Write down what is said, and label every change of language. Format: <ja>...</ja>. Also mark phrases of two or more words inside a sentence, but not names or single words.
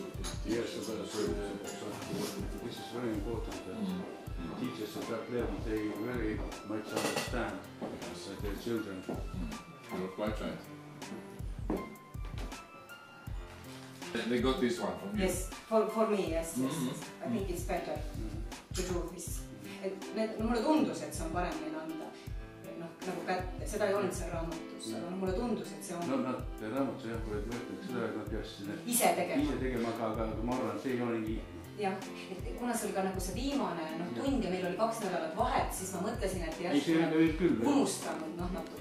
<en>yes, this is very important that teachers at that level, they very much understand their children. You're quite right. They got this one from you? Yes, for me, yes. I think it's better to do this.</en> <et>Mulle tundus, et see on paremini anda nagu kätte, seda ei olnud seal raamatus, aga mulle tundus, et see on... No nad raamatus jah, kui võetakse seda, et nad peaks ise tegema, aga ma arvan, et see ei ole nii. Jah, kuna see oli ka nagu see viimane tund ja meil oli 2 nädalat vahet, siis ma mõtlesin, et järsku unustanud natuke.</et>